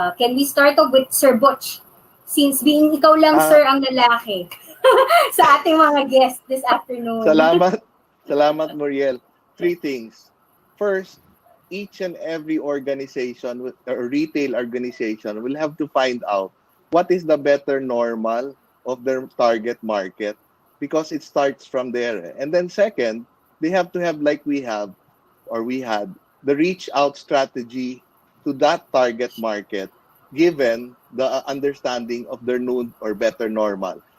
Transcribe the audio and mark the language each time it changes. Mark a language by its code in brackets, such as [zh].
[en] Can we start off with Sir Butch? Since being [tl] ikaw lang, sir, ang lalaki sa ating mga guests [en] this afternoon. [tl] Salamat, [en] Muriel. 3 things. First, each and every organization or retail organization will have to find out what is the better normal of their target market, because it starts from there. And then second, they have to have, like we had, the reach out strategy to that target market, given the understanding of their new or better normal.